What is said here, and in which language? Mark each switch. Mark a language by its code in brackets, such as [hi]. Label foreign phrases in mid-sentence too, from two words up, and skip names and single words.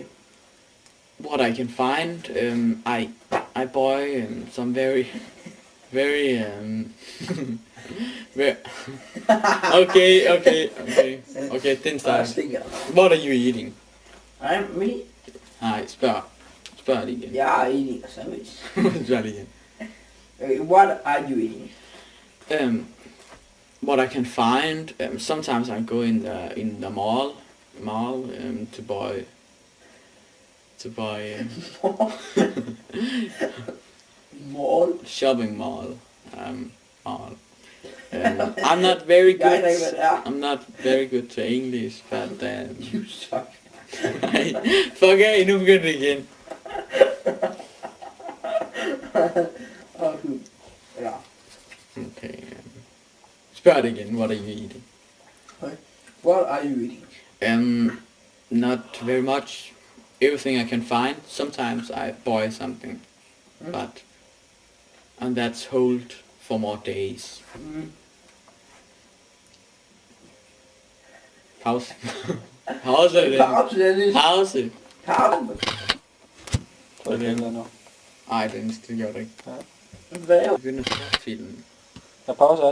[en] What I can find, I buy some very very okay, thin style. What are you eating? Me? [da] Nej, spørg lige igen. [en] Yeah, I'm eating a sandwich. [da] Spørg lige igen. [en] What are you eating? What I can find, sometimes I go in the mall to buy to buy Mall. shopping mall. Mall. I'm not very [da] Jeg aner [en] good. [da] ikke, hvad det er. [en] I'm not very good to English, but You suck. [da] fuck af, nu begynder det igen. Ja. Okay. Spørg det igen. [en] What are you eating? What are you eating? Not very much. Everything I can find. Sometimes I boil something, but and that's hold for more days. [da] Pause. Pause er det. Pause, Dennis. Pause. Pause. Tror jeg, det er nu. Ej, det gør det ikke. Hvad? Jeg begynder at stoppe filmen. Der pauser også.